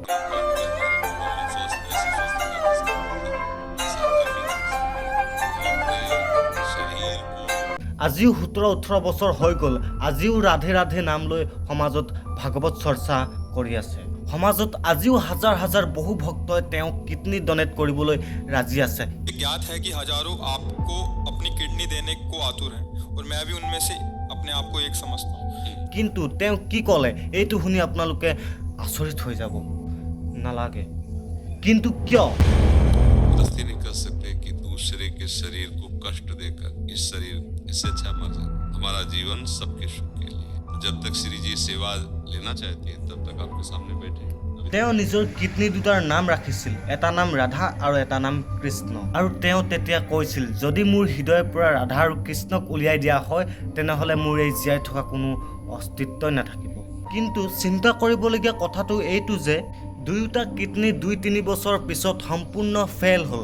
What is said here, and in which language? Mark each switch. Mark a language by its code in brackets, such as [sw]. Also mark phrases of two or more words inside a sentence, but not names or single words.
[as] আজিও 17-18 বছৰ হৈ গ'ল, আজিও ৰাধে ৰাধে নাম লৈ সমাজত ভাগৱত চৰ্চা কৰি আছে। সমাজত আজিও হাজাৰ হাজাৰ বহু ভক্তই তেওঁক কিডনি ডনেট কৰিবলৈ ৰাজি আছে। [hi] ज्ञात है कि हजारों आपको अपनी किडनी देने को आतुर हैं और मैं भी उनमें से अपने आप को एक समझता हूँ। [as] কিন্তু তেওঁ কি ক'লে এইটো শুনি আপোনালোকে আচৰিত হৈ যাব। নালাগে। কিন্তু কিয়? [hi] गलती नहीं कर सकते कि दूसरे के शरीर को कष्ट देकर इस शरीर इससे अच्छा मर जाए। हमारा जीवन सबके सुख के लिए। जब तक श्री जी सेवा लेना चाहती है तब तक आपके सामने बैठे। [as] তেওঁ নিজৰ কিডনি দুটাৰ নাম ৰাখিছিল, এটা নাম ৰাধা আৰু এটা নাম কৃষ্ণ। আৰু তেওঁ তেতিয়া কৈছিল, যদি মোৰ হৃদয়ৰ পৰা ৰাধা আৰু কৃষ্ণক উলিয়াই দিয়া হয় তেনেহ'লে মোৰ এই জীয়াই থকা কোনো অস্তিত্বই নাথাকিব। কিন্তু চিন্তা কৰিবলগীয়া কথাটো এইটো যে দুয়োটা কিডনি 2-3 বছৰ পিছত সম্পূৰ্ণ ফেল হ'ল।